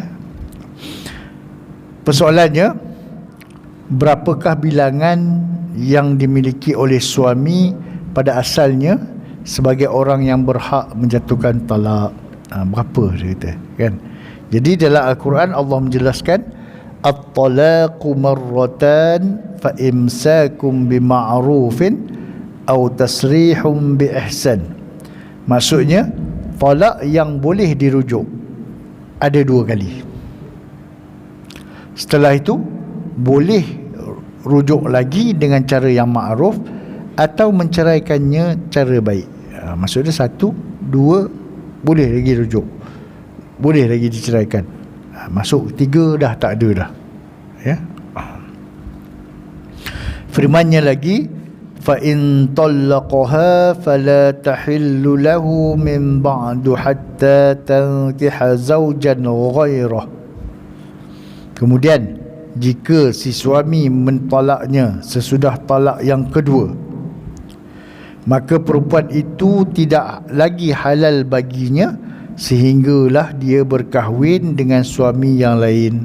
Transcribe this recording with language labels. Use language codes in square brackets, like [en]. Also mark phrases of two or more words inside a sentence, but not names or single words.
[ms] Persoalannya, berapakah bilangan yang dimiliki oleh suami pada asalnya sebagai orang yang berhak menjatuhkan talak? Berapa dia kata, kan? Jadi dalam Al-Quran Allah menjelaskan, [ar] الطلاق مرتان فإمساك بمعروف أو تسريح بإحسان. [ms] Maksudnya talak yang boleh dirujuk ada 2 kali. Setelah itu boleh rujuk lagi dengan cara yang ma'ruf atau menceraikannya cara baik. Maksudnya 1, 2 boleh lagi rujuk, boleh lagi diceraikan. Masuk 3 dah tak ada dah, ya. Firmannya lagi, [ar] فإن طلقها فلا تحل له من بعد حتى تنكح زوجا غيره. [ms] Kemudian jika si suami mentalaknya sesudah talak yang kedua, maka perempuan itu tidak lagi halal baginya sehinggalah dia berkahwin dengan suami yang lain.